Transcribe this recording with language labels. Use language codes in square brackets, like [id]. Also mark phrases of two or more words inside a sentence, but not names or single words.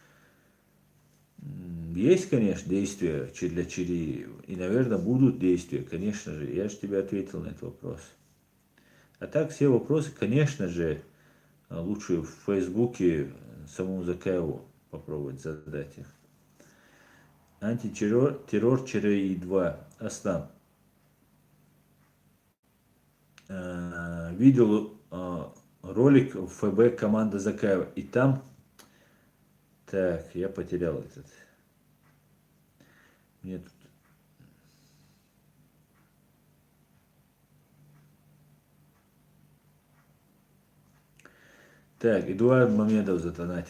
[ru] Есть, конечно, действия для Чирии. И, наверное, будут действия, конечно же. Я же тебе ответил на этот вопрос. А так, все вопросы, конечно же, лучше в Фейсбуке самому Закаеву попробовать задать их. Антитеррор Чирии 2. Аслан. Видел ролик в ФБ команда Закаева. И там Так, я потерял этот. Мне тут... Так, Эдуард Мамедов задонатил.